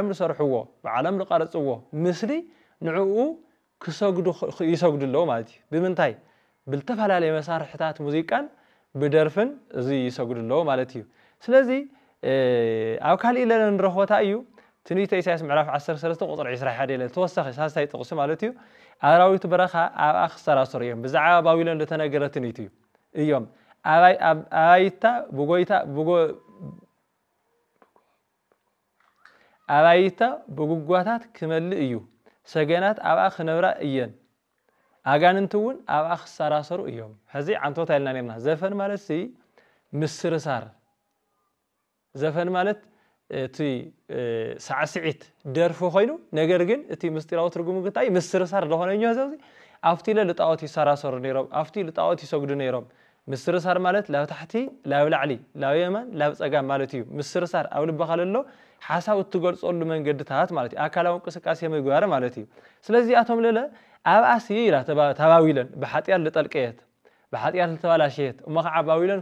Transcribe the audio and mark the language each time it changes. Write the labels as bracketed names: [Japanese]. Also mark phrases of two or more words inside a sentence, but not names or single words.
[Tigrinya] ዝሰርሕዎ በዓለም ዝቀረጽዎ ምስሊ ንዕኡ ይሰግዱለው ማለት እዩ ብምንታይ ብልተፈላለየ መሳርሕታት ሙዚቃን ብደርፍን እዚ ይሰግዱለው ማለት እዩ ስለዚ ኣብ ካልእ ኢለ ንረኽቦታ እዩ ትንቢተ ኢሳይያስ ምዕራፍ 13 ቁጥሪ 21 ኢለ ተወሰኺ ሳልሳይ ጥቕሲ ማለት እዩ ኣራዊት በረኻ ኣብኣ ክሰራሰሩ እዮም ብዛዕባ ባቢሎን ዝተነገረ ትንቢት እዩ እዮም ኣባይታ ብጉጓታት ክመልእ እዩ ሰገናት ኣብኣ ክነብራ እየን ኣጋንንት እውን ኣብኣ ክሰራሰሩ እዮም ሕዚ ዓንቶታ ኢልና ነርና ዘፈን ማለት ሲ ምስርሳር ዘፈን ማለት እቲ ሳዕስዒት ደርፊ ኮይኑ ነገር ግን እቲ ምስጢራዊ ትርጉሙ እንታይ ምስርሳር ዝኾነኛ ዘዚ ኣብቲ ለጣዖት ይሰራሰሩ ነይሮም ኣብቲ ለጣዖት ይሰግዱ ነይሮም ምስርሳር ማለት ላብ ታሕቲ ላብ ላዕሊ ላብ የማን ላብ ጸጋም ማለት እዩ ምስርሳር ኣብ ልብኻ ዘሎ ሓሳብ እትገልጸሉ መንገድታት ማለት እዩ ኣካላዊ እንቅስቃሴ ምግባር ማለት እዩ ስለዚ ኣቶም ለለ ኣብ ኣሲ ኢላ ተባዊለን ብሓጢያት ልጠልቀየት ብሓጢያት ልተባላሸየት እሞ ከዓ ባዊለን